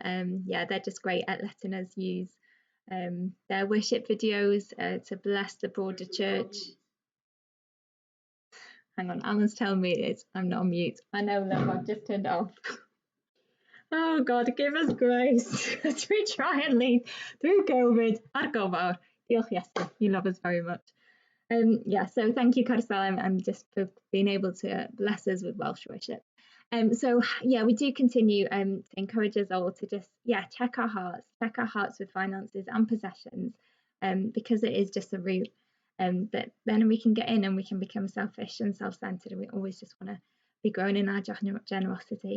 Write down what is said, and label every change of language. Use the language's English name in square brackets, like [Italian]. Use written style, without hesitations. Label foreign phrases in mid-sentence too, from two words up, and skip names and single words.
[English] Yeah, they're just great at letting us use their worship videos to bless the broader church. Hang on, Alan's telling me I'm not on mute. I know, look, I've just turned it off. Oh God, give us grace as we try and lead through COVID. [Welsh] Ar gofal. Diolch Iesu, [English] you love us very much. Yeah, so thank you, Carcel, and just for being able to bless us with Welsh worship. So yeah, we do continue to encourage us all to just check our hearts with finances and possessions, because it is just a route that then we can get in and we can become selfish and self-centered, and we always just want to be growing in our generosity.